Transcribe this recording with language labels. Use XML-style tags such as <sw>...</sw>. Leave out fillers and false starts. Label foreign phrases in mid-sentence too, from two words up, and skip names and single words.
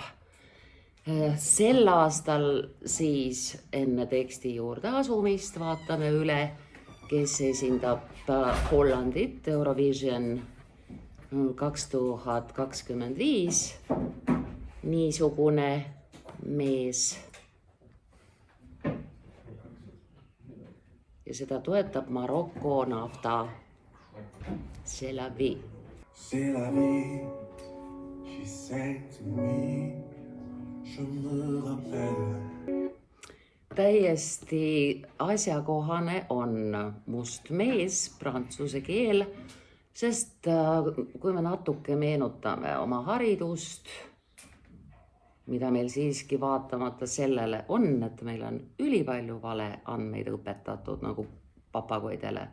<et>Sel aastal siis enne teksti juurde asumist vaatame üle kes esindab Hollandit Eurovision 2025. Niisugune mees. Ja seda toetab Maroko nafta.</et> <fr>C'est la vie. C'est la vie,</fr> <en>she sang to me,</en> <fr>je me rappelle.</fr> <et>Täiesti asjakohane on must mees, prantsuse keel, sest kui me natuke meenutame oma haridust, mida meil siiski vaatamata sellele on, et meil on ülipalju valeandmeid õpetatud nagu papagoidele.</et>